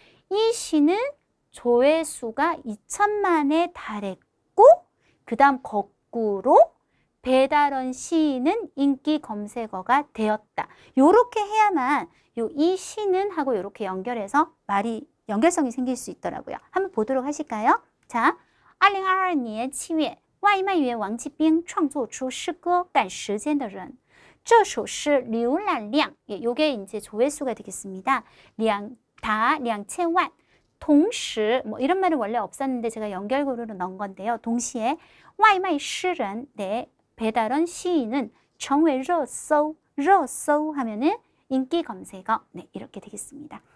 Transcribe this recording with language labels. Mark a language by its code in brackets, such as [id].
[ko] 이 시는 조회수가 2천만에 달했고 그 다음 거꾸로 배달원 시인은 인기 검색어가 되었다. 요렇게 해야만 요 이 시는 하고 요렇게 연결해서 말이 연결성이 생길 수 있더라고요. 한번 보도록 하실까요? 자, [zh] 2022年7月外卖员王继兵创作出诗歌赶时间的人这首诗浏览量 [ko] 요게 이제 조회수가 되겠습니다. 다 2000만同时뭐 이런 말은 원래 없었는데 제가 연결고리로 넣은 건데요. 동시에 外卖诗人 네, 배달원 시인은 [zh] 成为热搜 [ko] 하면은 인기 검색어 네, 이렇게 되겠습니다.